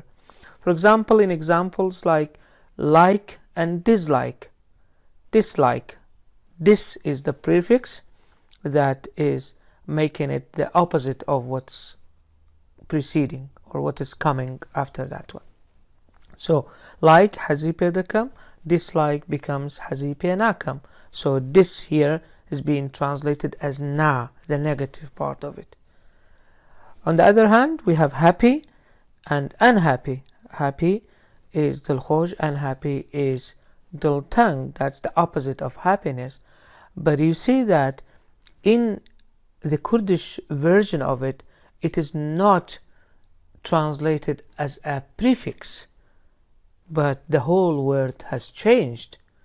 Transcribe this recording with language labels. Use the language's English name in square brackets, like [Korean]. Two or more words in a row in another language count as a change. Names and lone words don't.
[English] For example, in examples like and dislike, dislike, this is the prefix that is making it the opposite of what's preceding or what is coming after that one. So like [Kurdish] حذی پیدا کم, [English] dislike becomes [Kurdish] حذی پی نکم. [English] So this here is being translated as na, the negative part of it. On the other hand, we have happy and unhappy. Happy is دلخوش, unhappy is دلتنگ. That's the opposite of happiness. But you see that in the Kurdish version of it, it is not translated as a prefix, but the whole word has changed.